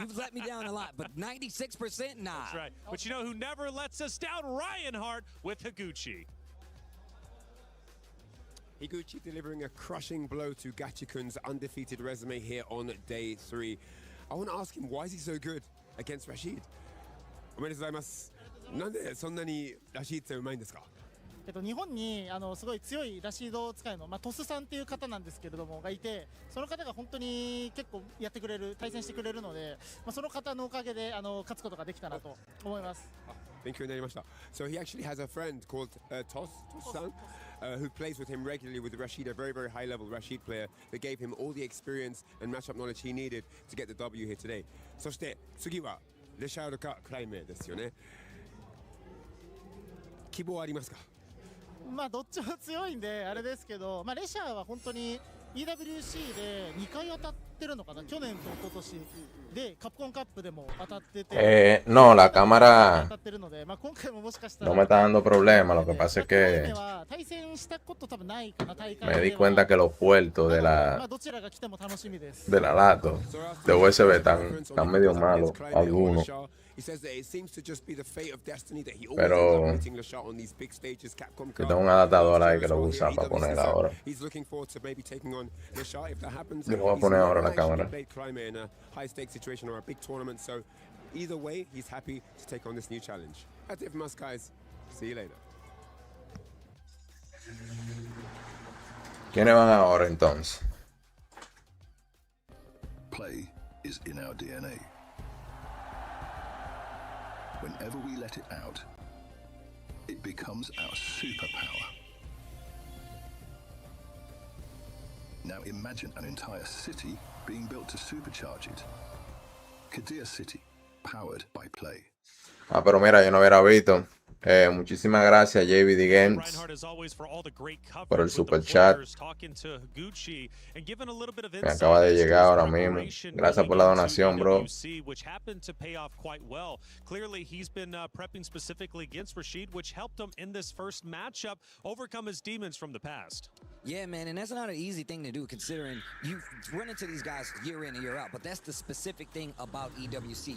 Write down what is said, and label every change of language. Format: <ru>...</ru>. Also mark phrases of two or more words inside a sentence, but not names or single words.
<en>You've let me down a lot, but 96%? Nah. That's right. But you know who never lets us down? Ryan Hart with Higuchi. Higuchi delivering a crushing blow to Gachikun's undefeated resume here on day 3. I want to ask him, why is he so good against Rashid?</en> <ja>おめでとうございます。なんでそんなにラシードってうまいんですか？日本にすごい強いラシード使いの、トスさんっていう方なんですけれどもがいて、その方が本当に結構やってくれる、対戦してくれるので、その方のおかげで勝つことができたなと思います。勉強になりました。</ja> <en>So he actually has a friend called Tos-san, who plays with him regularly with Rashid, a very, very high-level Rashid player that gave him all the experience and matchup knowledge he needed to get the W here today.</en> <ja>そして次はレシャールかクライメーですよね。希望ありますか？どっちも強いんであれですけど、レシャーは本当に EWC で2回当たってるのかな、去年と一昨年でカプコンカップでも当たってて、</ja> <es>no, la cámara</es> <ja>当たってるので、まあ今回ももしかした</ja> <es>no</es> <ja>ら</ja> <es>me está dando problema. Lo que pasa es</es> <ja>このゲー</ja> <es>que</es> <ja>ムは対戦したこと多分ないかな、大会</ja> <es>me</es> <ja>で</ja> <es>di</es> <ja>は</ja> <es>cuenta que los puertos de</es> <ja>まあ</ja> <es>la</es> <ja>どちらが来ても楽しみです</ja> <es>lato de USB están medio malos, algunos.</es> <en>He says that it seems to just be the fate of destiny that he always</en> <es>Pero</es> <en>ends up meeting LeShot on these big stages. Capcom</en> <es>yo tengo un adaptador ahí que lo usa para poner</es> <en>So</en> <es>ahora.</es> <en>he's looking forward to maybe taking on LeShot if that happens.</en> <es>Yo lo voy a</es> <en>He's</en> <es>poner</es> <en>never</en> <es>ahora en la</es> <en>actually</en> <es>cámara.</es> <en>played Climate in a high stakes situation or a big tournament, so either way, he's happy to take on this new challenge. That's it from us, guys. See you later.</en> <es>¿Quiénes van ahora entonces?</es> <en>Play is in our DNA. Whenever we let it out, it becomes our superpower. Now imagine an entire city being built to supercharge it. Kadir City, powered by Play.</en> <es>Ah, pero mira, yo no hubiera visto. Muchísimas gracias, JVD Games, por el super chat. Me acaba de llegar ahora mismo. Gracias por la donación, bro.</es> <en>Which happened to pay off quite well. Clearly, he's been prepping specifically against Rashid, which helped him in this first matchup overcome his demons from the past. Yeah, man, and that's not an easy thing to do considering you run into these guys year in and year out, but that's the specific thing about EWC.</en>